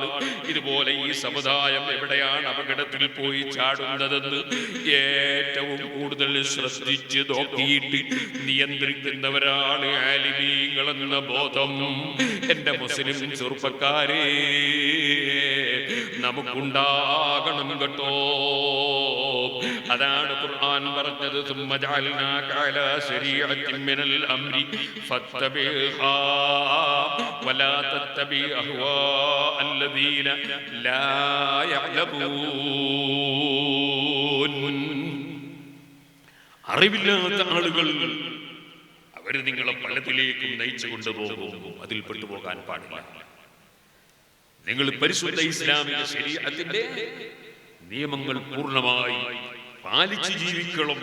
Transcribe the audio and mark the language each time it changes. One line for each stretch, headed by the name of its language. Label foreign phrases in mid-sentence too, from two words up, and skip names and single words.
Malayalam: ഇതുപോലെ ഈ സമുദായം എവിടെയാണ് അപകടത്തിൽ പോയി ചാടുന്നതെന്ന് ഏറ്റവും കൂടുതൽ ശ്രദ്ധിച്ച് നോക്കിയിട്ട് നിയന്ത്രിക്കുന്നവരാണ് ആലിമീങ്ങൾ എന്ന ബോധം എന്റെ മുസ്ലിം ചെറുപ്പക്കാരെ നമുക്കുണ്ടാകണം കേട്ടോ. അതാണ് ഖുർആൻ പറഞ്ഞത്,
Arabic: ثم جعلناك على شريعة من الأمر فاتبعها ولا تتبع أهواء الذين لا يعلمون.
Malayalam: അറിവില്ലാത്ത ആളുകൾ അവര് നിങ്ങളെ പലതിലേക്കും നയിച്ചു കൊണ്ടുപോകും, അതിൽ പെട്ടുപോകാൻ പാടില്ല. നിങ്ങൾ പരിശുദ്ധ ഇസ്ലാമിക ശരീഅത്തിന്റെ നിയമങ്ങൾ പൂർണ്ണമായി പാലിച്ച് ജീവിക്കണം.